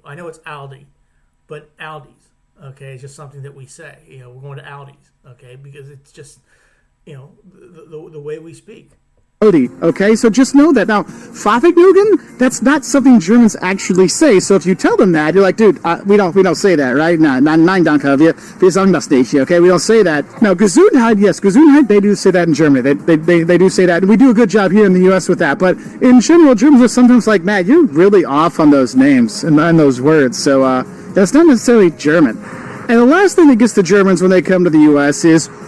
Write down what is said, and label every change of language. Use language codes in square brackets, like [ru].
[en] I know it's Aldi, but Aldi's, okay, it's just something that we say. We're going to Aldi's, okay, because it's just, the way we speak. Okay, so just know that. Now, Pfaffignügen, that's not something Germans actually say. So if you tell them that, you're like, dude, we don't say that, right? [de] Nein, danke, wir sagen das nicht, okay? [en] We don't say that. Now, Gesundheit, yes, Gesundheit, they do say that in Germany. They do say that, and we do a good job here in the U.S. with that. But in general, Germans are sometimes like, Matt, you're really off on those names and those words. So that's not necessarily German. And the last thing that gets the Germans when they come to the U.S. is,